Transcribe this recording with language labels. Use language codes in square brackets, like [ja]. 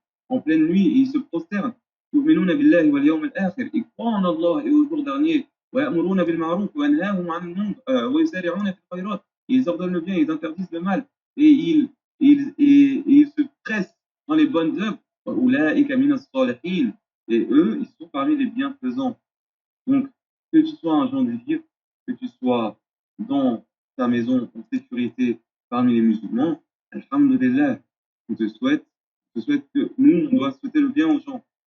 [fr] En pleine nuit, et ils se prosternent. Ils croient en Allah et au jour dernier. [ar] ويأمرون بالمعروف وينهاهم عن المنكر ويسارعون في الخيرات. [fr] Ils ordonnent le bien, ils interdisent le mal et ils se pressent dans les bonnes œuvres. [ar] وأولئك من الصالحين. [fr] Et eux, ils sont parmi les bienfaisants. Donc, que tu sois un gens du livre, que tu sois dans ta maison en sécurité parmi les musulmans, alhamdulillah, je te souhaite que nous, on doit souhaiter le bien aux gens.